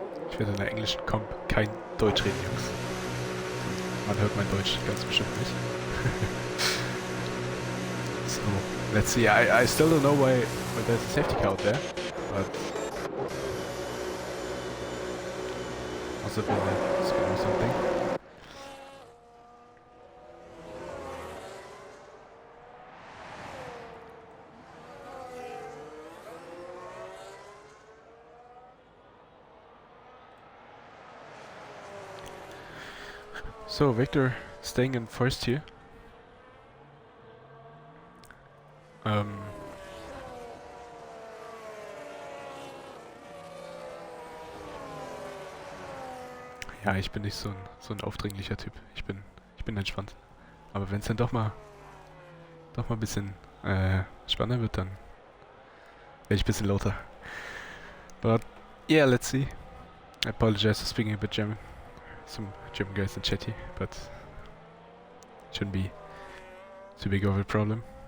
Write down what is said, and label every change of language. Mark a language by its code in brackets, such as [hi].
[de] Ich werde in der englischen Comp kein Deutsch reden, Jungs. Man hört mein Deutsch ganz bestimmt nicht. [en] So, let's see. I still don't know why there's a safety car out there, but must have been a spin or something. So Victor staying in first here. [de] Ja, ich bin nicht so ein aufdringlicher Typ. Ich bin entspannt. Aber wenn es dann doch mal ein bisschen spannender wird, dann werde ich ein bisschen lauter. [en] But yeah, let's see. I apologize for speaking a bit German. Some German guys in chat here, but shouldn't be too big of a problem.